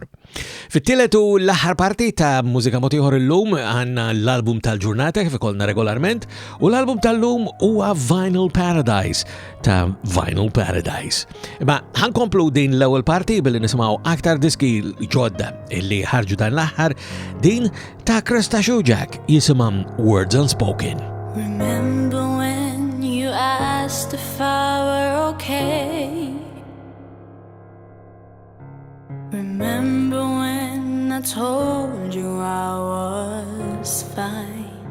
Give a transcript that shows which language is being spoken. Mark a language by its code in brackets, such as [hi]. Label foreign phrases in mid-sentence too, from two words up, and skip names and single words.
[mt] Fit-tielet u l-aħħar parti ta' Mużika mod ieħor illum għandna l-album tal-ġurnata kif ikollna regolarment u l-album tal-lum huwa Vinyl Paradise ta' Vinyl Paradise. Imma ħankomplu din l-ewwel parti billi nisimgħu aktar diski ġodda illi ħarġu dan l-aħħar din ta' Krista S jisimha Words Unspoken. [en] Remember when you asked if I were okay? Remember when I told you I was is fine.